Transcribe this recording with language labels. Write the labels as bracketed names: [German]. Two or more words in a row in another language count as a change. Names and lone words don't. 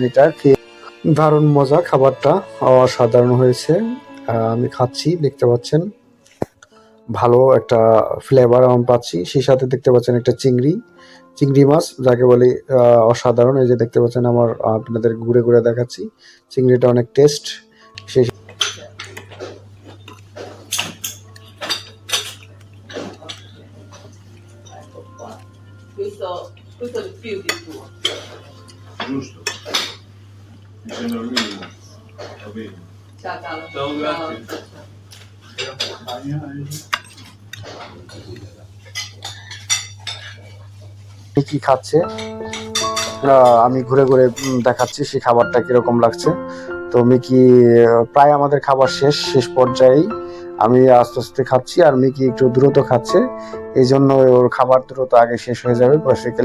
[Bangla] এটা খেয়ে দারুণ মজা, খাবারটা অসাধারণ হয়েছে। আমি খাচ্ছি, দেখতে পাচ্ছেন ভালো একটা ফ্লেভার আমি পাচ্ছি। সেই সাথে দেখতে পাচ্ছেন একটা চিংড়ি মাছ যাকে বলি, অসাধারণ। এই যে দেখতে পাচ্ছেন আমার, আপনাদের ঘুরে ঘুরে দেখাচ্ছি, চিংড়িটা অনেক টেস্ট। সেই [Italian] Questo di più di tuo. Giusto, mi sembra il minimo, va bene. Ciao Carlo. Ciao, grazie. [Bangla] কি খাচ্ছে আমি ঘুরে ঘুরে দেখাচ্ছি সেই খাবারটা কিরকম লাগছে। তো মিকি প্রায় আমাদের খাবার শেষ পর্যায়েই, আমি আস্তে আস্তে খাচ্ছি আর মিকি একটু দ্রুত খাচ্ছে, এই জন্য ওর খাবার দ্রুত আগে শেষ হয়ে যাবে বেসিক্যালি।